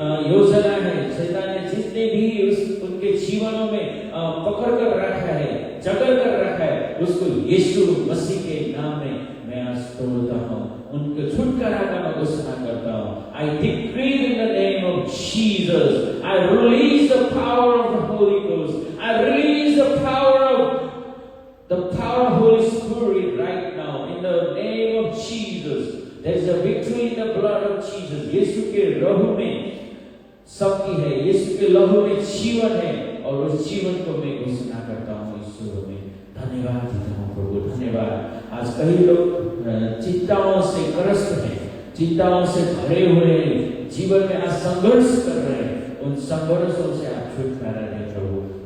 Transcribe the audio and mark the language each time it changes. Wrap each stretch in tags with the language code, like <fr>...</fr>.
<hi>योजना है, शैतान ने जितने भी उनके जीवनों में पकड़ कर रखा है, जकड़ कर रखा है, उसको यीशु मसीह के नाम में मैं आज तोड़ता हूँ, उनके छुटकारा का मैं घोषणा करता हूँ।</hi> <en>I decree in the name of Jesus, I release the power of the Holy Ghost, I release the power of Holy Spirit right now in the name of Jesus. There is a victory in the blood of Jesus.</en> <hi>यीशु के लहू में शक्ति है, यीशु के लहू में जीवन है, और उस जीवन को मैं घोषणा करता हूँ इस सुबह में। धन्यवाद देता हूँ प्रभु, धन्यवाद। आज कई लोग चिंताओं से ग्रस्त हैं, चिंताओं से भरे हुए हैं, जीवन में आज संघर्ष कर रहे हैं, उन संघर्षों से आप छुटकारा दें प्रभु।</hi>